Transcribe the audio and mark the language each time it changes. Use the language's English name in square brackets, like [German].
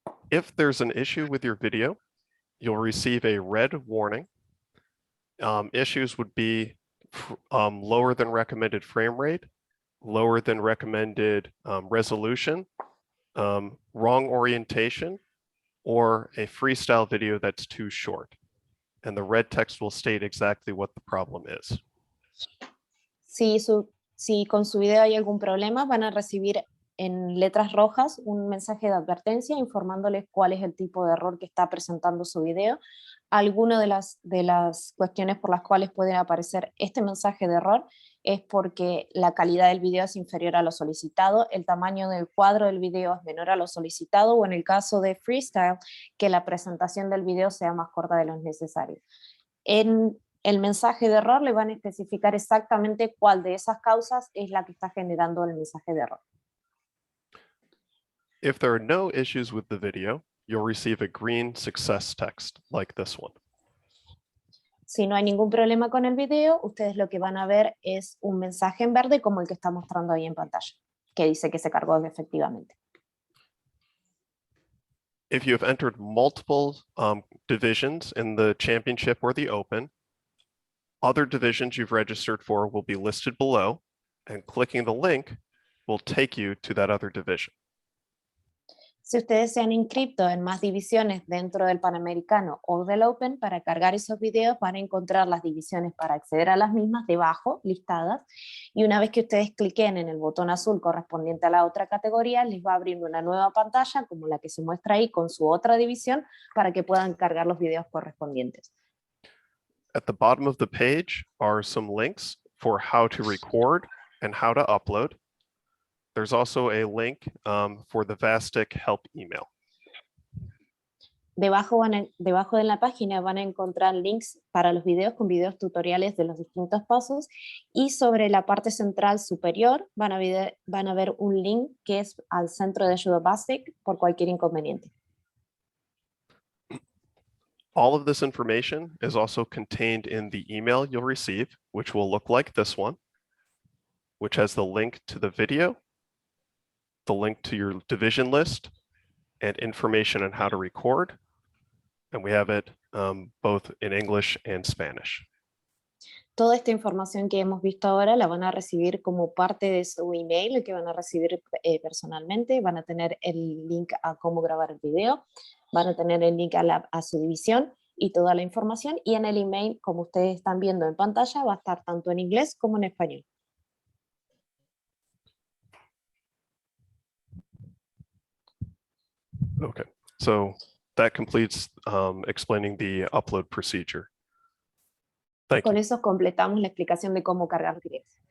[English] If there's an issue with your video, you'll receive a red warning. Issues would be lower than recommended frame rate, lower than recommended resolution, wrong orientation, or a freestyle video that's too short. And the red text will state exactly what the problem is. [Spanish] Si con su video hay algún problema, van a recibir en letras rojas un mensaje de advertencia informándoles cuál es el tipo de error que está presentando su video. Algunas de las cuestiones por las cuales puede aparecer este mensaje de error es porque la calidad del video es inferior a lo solicitado, el tamaño del cuadro del video es menor a lo solicitado, o en el caso de freestyle, que la presentación del video sea más corta de lo necesario. En el mensaje de error le van a especificar exactamente cuál de esas causas es la que está generando el mensaje de error. [English] If there are no issues with the video, you'll receive a green success text like this one. [Spanish] Si no hay ningún problema con el video, ustedes lo que van a ver es un mensaje en verde como el que está mostrando ahí en pantalla, que dice que se cargó efectivamente. [English] If you have entered multiple divisions in the championship or the open, other divisions you've registered for will be listed below, and clicking the link will take you to that other division. [Spanish] Si ustedes se han inscrito en más divisiones dentro del Panamericano o del Open, para cargar esos videos van a encontrar las divisiones para acceder a las mismas debajo, listadas, y una vez que ustedes cliquen en el botón azul correspondiente a la otra categoría, les va a abrir una nueva pantalla como la que se muestra ahí con su otra división para que puedan cargar los videos correspondientes. [English] At the bottom of the page are some links for how to record and how to upload. There's also a link for the Vastic help email. [Spanish] Debajo de la página van a encontrar links para los videos con videos tutoriales de los distintos pasos, y sobre la parte central superior van a ver un link que es al centro de ayuda Vastic por cualquier inconveniente. [English] All of this information is also contained in the email you'll receive, which will look like this one, which has the link to the video, the link to your division list, and information on how to record. And we have it both in English and Spanish. [Spanish] Toda esta información que hemos visto ahora la van a recibir como parte de su email, el que van a recibir personalmente. Van a tener el link a cómo grabar el video, van a tener el link a su división y toda la información. Y en el email, como ustedes están viendo en pantalla, va a estar tanto en inglés como en español. [English] Okay, so that completes explaining the upload procedure. Thank [Spanish] Con [English] you. [Spanish] eso completamos la explicación de cómo cargar videos.